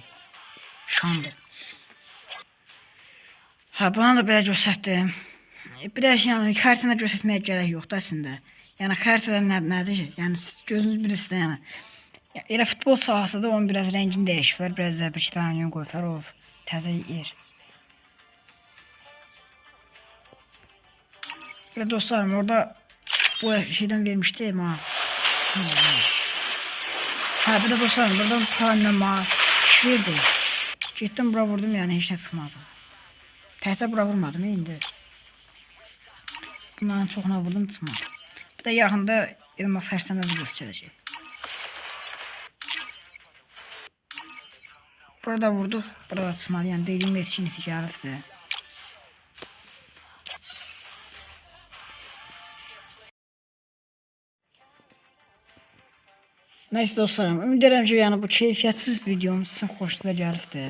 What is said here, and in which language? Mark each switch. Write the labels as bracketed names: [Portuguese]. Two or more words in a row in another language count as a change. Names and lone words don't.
[Azerbaijani] Şandır. Buna da belə göstərdim. Bir də yəni xəritəni göstərməyə gərək yoxdur əslində. Yəni xəritədə nədir? Yəni gözünüz birisində yəni. Elə futbol sahasıdır, onun biraz rəngini dəyişiblər, biraz da bir iki tane oyun qoyublar, o təzə yer. [Turkish] Ve dostlarım, orada bu şeyden vermiştim ha. Bir de dostlarım, buradan planlama şişirdi. Gittim bura vurdum, yani hiç ne çıkmadı. [Azerbaijani] Təhsə bura vurmadım indi. Bunların çoxuna vurdum, çıkmadı. Bir de yaxında elmas xərcləmə videosu gələcək. Burada vurduq, burada çıkmadı. Yəni dediyim etkinlik gəlibdir. Neyse dostlarım, ümid edirəm ki, yəni bu keyfiyyətsiz videom sizin xoşunuza gəlibdir.